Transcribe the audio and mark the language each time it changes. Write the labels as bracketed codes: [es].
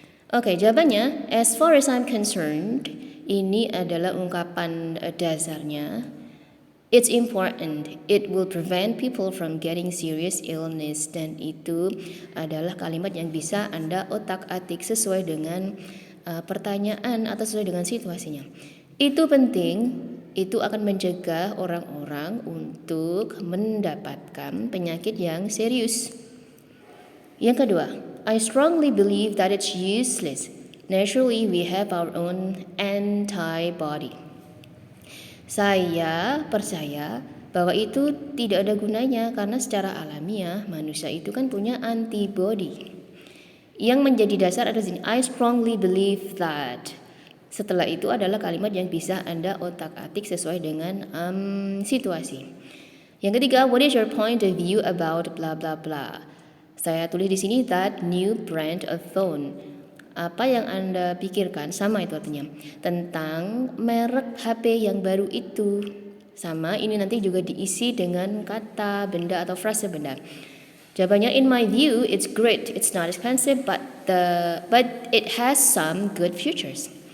[id] Oke, jawabannya [en] as far as I'm concerned, [id] ini adalah ungkapan dasarnya. [en] It's important. It will prevent people from getting serious illness. [id] Dan itu adalah kalimat yang bisa Anda otak-atik sesuai dengan pertanyaan atau sesuai dengan situasinya. Itu penting. Itu akan mencegah orang-orang untuk mendapatkan penyakit yang serius. Yang kedua, [en] I strongly believe that it's useless. Naturally, we have our own antibody. [id] Saya percaya bahwa itu tidak ada gunanya karena secara alamiah manusia itu kan punya antibody. Yang menjadi dasar adalah sini, [en] I strongly believe that. [id] Setelah itu adalah kalimat yang bisa Anda otak-atik sesuai dengan situasi. Yang ketiga, [en] what is your point of view about blah blah blah. [id] Saya tulis di sini [en] that new brand of phone. [id] Apa yang Anda pikirkan, sama itu artinya, tentang merek HP yang baru itu. Sama, ini nanti juga diisi dengan kata, benda atau frase benda. Jawabannya, [en] in my view, it's great. It's not expensive, but it has some good features.